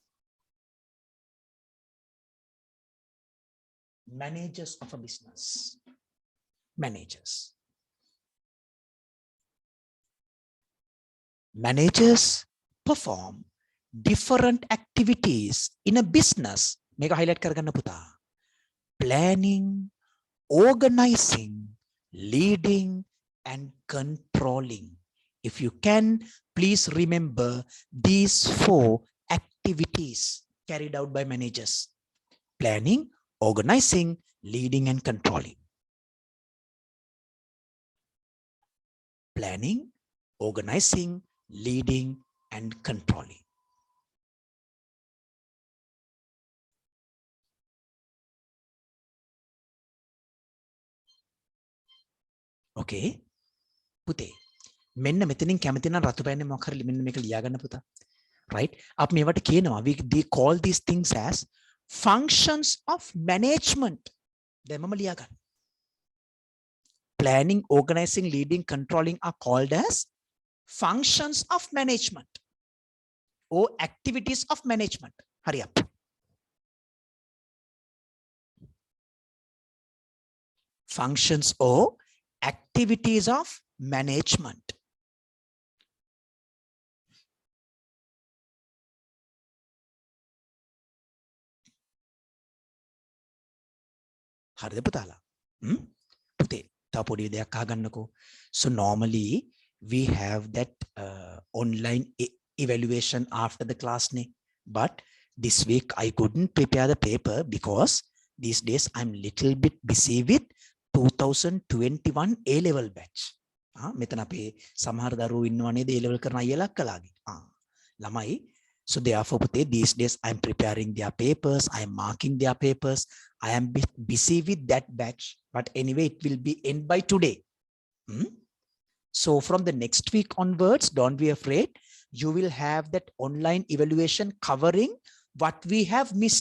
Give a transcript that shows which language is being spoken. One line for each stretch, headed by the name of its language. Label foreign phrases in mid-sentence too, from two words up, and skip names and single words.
English: Managers of a business. Managers. managers perform different activities in a business.
Sinhala: මේක highlight කරගන්න පුතා.
English: Planning, organizing, leading, and controlling. If you can, please remember these 4 activities carried out by managers. Planning, organizing, leading, and controlling. Planning, organizing, leading, and controlling.
Sinhala: Okay, පුතේ මෙන්න මෙතනින් කැමති නම් රතු පෑන්නේ මොකක් හරි මෙන්න මේක ලියා ගන්න පුතා.
English: Right?
Sinhala: අපි මේවට කියනවා
English: we call these things as functions of management.
Sinhala: දැන් මම ලියා ගන්න.
English: Planning, organizing, leading, controlling are called as functions of management or activities of management. Hurry up. Functions or activities of management.
Sinhala: හරිද පුතාලා? පුතේ තව පොඩි දෙයක් අහගන්නකෝ.
English: So normally we have that online evaluation after the class ne, but this week I couldn't prepare the paper because these days I'm little bit busy with 2021 A level batch.
Sinhala: මෙතන අපේ සමහර දරුවෝ ඉන්නවා නේද A level කරන අයලා කලාගේ. ළමයි.
English: So therefore පුතේ these days I'm preparing their papers, I am marking their papers. I am busy with that batch, but anyway it will be end by today. So from the next week onwards, don't be afraid. You will have that online evaluation covering what we have missed.